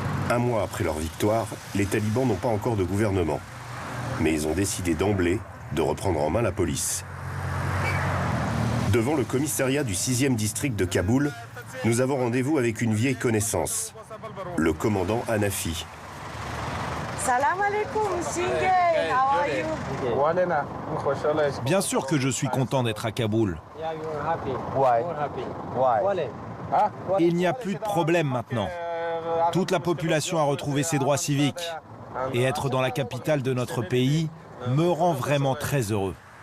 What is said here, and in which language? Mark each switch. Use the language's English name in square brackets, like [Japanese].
[French] Un mois après leur victoire, les talibans n'ont pas encore de gouvernement. Mais ils ont décidé d'emblée de reprendre en main la police. Devant le commissariat du 6e district de Kaboul, nous avons rendez-vous avec une vieille connaissance, le commandant Hanafi. [English] Salam alaikum, Singay, how are you? [French] Bien sûr que je suis content d'être à Kaboul. Il n'y a plus de problème maintenant. Toute la population a retrouvé ses droits civiques. Et être dans la capitale de notre pays me rend vraiment très heureux.